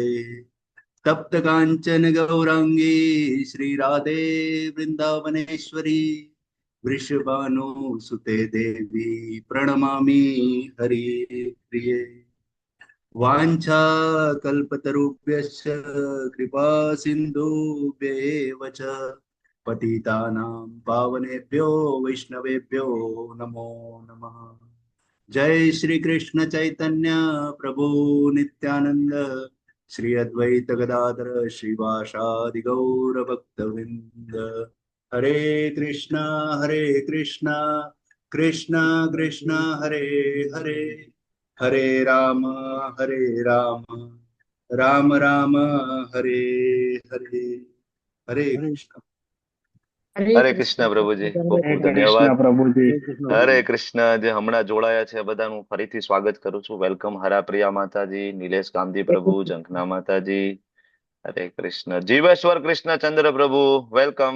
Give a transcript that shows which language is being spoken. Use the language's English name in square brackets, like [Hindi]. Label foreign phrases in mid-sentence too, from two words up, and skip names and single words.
[Sanskrit] તપ્ત કાંચન ગૌરાંગી શ્રી રાધે વૃંદાવનેશ્વરી વૃષભાનુસુતે દેવી પ્રણમામી હરિપ્રિયે. વાંછા કલ્પતરુભ્યશ્ચ કૃપા સિંધુભ્યેવ ચ પતિતાનાં પાવનેભ્યો વૈષ્ણવેભ્યો નમો નમઃ. जय श्री कृष्ण चैतन्य प्रभु नित्यानंद श्री अद्वैत गदाधर श्रीवासादि गौर भक्तवृंद। हरे कृष्णा कृष्णा कृष्णा कृष्णा हरे हरे, हरे राम राम राम हरे हरे। हरे कृष्ण। [Gujarati] હરે કૃષ્ણ પ્રભુજી, ખૂબ ખૂબ ધન્યવાદ. હરે કૃષ્ણ. જે હમણાં જોડાયા છે બધાનું ફરીથી સ્વાગત કરું છું. વેલકમ હરાપ્રિયા માતાજી, નિલેશ ગાંધી પ્રભુ, ઝંખના માતાજી. હરે કૃષ્ણ. જીવેશ્વર કૃષ્ણચંદ્ર પ્રભુ, વેલકમ.